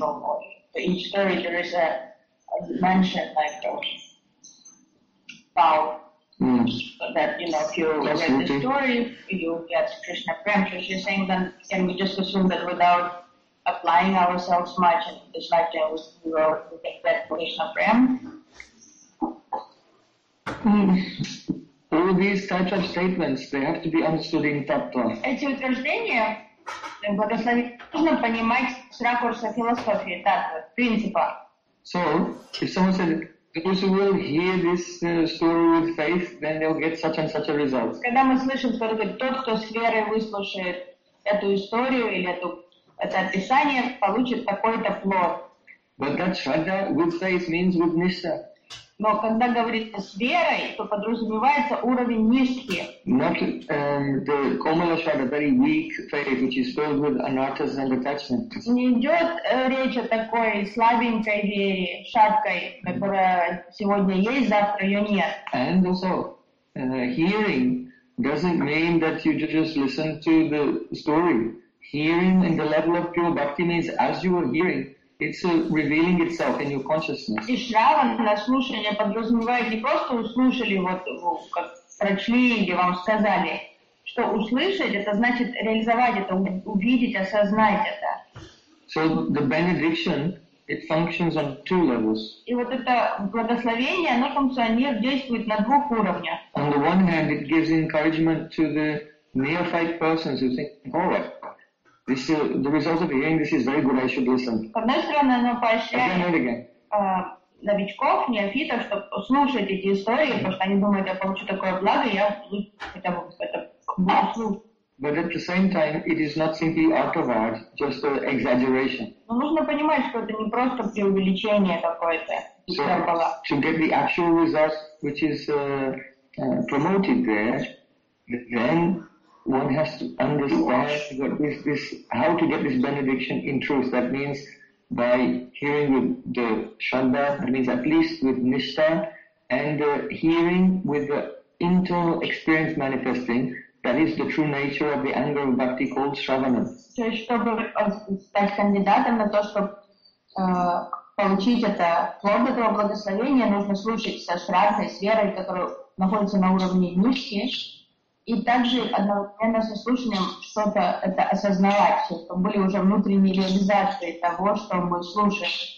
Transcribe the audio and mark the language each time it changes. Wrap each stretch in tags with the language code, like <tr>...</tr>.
<en>for each story, there is a mention like about that, you know, if you read the story, you get Krishna Prem. So she's saying then, can we just assume that without applying ourselves much in this lifetime, we will get that Krishna Prem? All these types of statements, they have to be understood in tattva.</en> <ru>Эти утверждения, благословение, нужно понимать с ракурса философии, тактва, принципа.</ru> <en>So, if someone said, those who will hear this story with faith, then they'll get such and such a result.</en> <ru>Когда мы слышим, что тот, кто с верой выслушает эту историю или это описание, получит такой-то плод.</ru> <en>But that shraddha with faith means with nishtha.</en> <ru>Но когда говорится с верой, то подразумевается уровень нишки.</ru> <en>Not the komala shraddha, very weak faith, which is filled with anattas and attachments.</en> <ru>Не идет речь о такой слабенькой вере, шаткой, которая сегодня есть, завтра ее нет.</ru> <en>And also, hearing doesn't mean that you just listen to the story. Hearing in the level of pure bhakti means as you are hearing. It's revealing itself in your consciousness.</en> <ru>И шравана слушание подразумевает не просто услышали, вот как прочли или вам сказали, что услышать это значит реализовать это, увидеть, осознать это.</ru> <en>So the benediction it functions on two levels.</en> <ru>И вот это благословение, оно функционирует, действует на двух уровнях.</ru> <en>On the one hand, it gives encouragement to the neophyte persons who think, all right. This is the result of hearing. This is very good. I should listen.</en> <ru>Одной стороны, оно поощряет новичков, неофитов, чтобы слушать эти истории, потому что они думают, я получу такое благо, я хотя бы это буду слушать.</ru> <en>But at the same time, it is not simply out of art, just an exaggeration.</en> <ru>Но нужно понимать, что это не просто преувеличение какое-то.</ru> <en>So to get the actual result, which is promoted there, then one has to understand that this how to get this benediction in truth. That means by hearing with the shraddha, that means at least with nishtha, and hearing with the internal experience manifesting, that is the true nature of the anger of bhakti called shravana.</en> <ru>То есть, чтобы стать кандидатом на то, чтобы получить это плод этого благословения, нужно слушать со шраддой, с верой, которая находится на уровне нишки. И также одновременно со слушанием что-то это осознавать, чтобы были уже внутренние реализации того, что мы слушаем.</ru>